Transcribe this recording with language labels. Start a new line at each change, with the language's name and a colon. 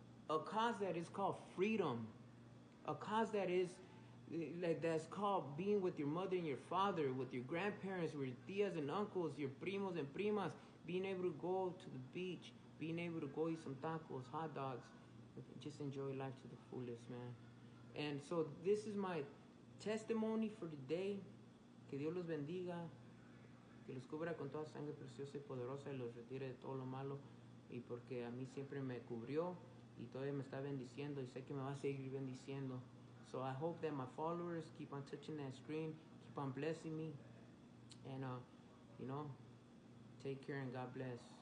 English: A cause that is called freedom. A cause that is that's called being with your mother and your father, with your grandparents, with your tias and uncles, your primos and primas, being able to go to the beach, being able to go eat some tacos, hot dogs, just enjoy life to the fullest, man. And so this is my testimony for today.
Spanish: Que Dios los bendiga, que los cubra con toda sangre preciosa y poderosa, y los retire de todo lo malo, y porque a mí siempre me cubrió y todavía me está bendiciendo, y sé que me va a seguir bendiciendo.
English: So I hope that my followers keep on touching that screen, keep on blessing me, and take care and God bless.